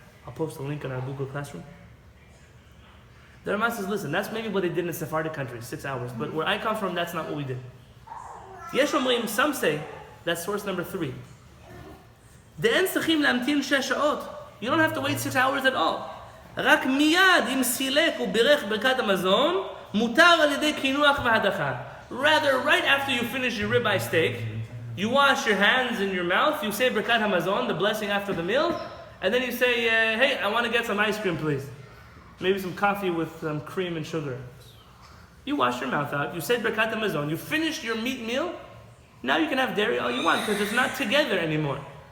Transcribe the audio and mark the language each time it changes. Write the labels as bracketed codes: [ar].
[en] I'll post a link in our Google Classroom. The Rama says, listen, that's maybe what they did in the Sephardic countries, 6 hours. But where I come from, that's not what we did. [he] Yesh Omrim, [en] some say, that's source number 3. [he] De'en tzachim lamtin 6 sha'ot. [en] You don't have to wait 6 hours at all. [he] רק מיד אם סילק ובירך ברכת המזון, מותר על ידי קינוח והדחה. [en] Rather, right after you finish your ribeye steak, you wash your hands and your mouth, you say Birkat HaMazon, the blessing after the meal, and then you say, hey, I want to get some ice cream, please. Maybe some coffee with some cream and sugar. You wash your mouth out, you said Birkat HaMazon, you finished your meat meal, now you can have dairy all you want, because it's not together anymore.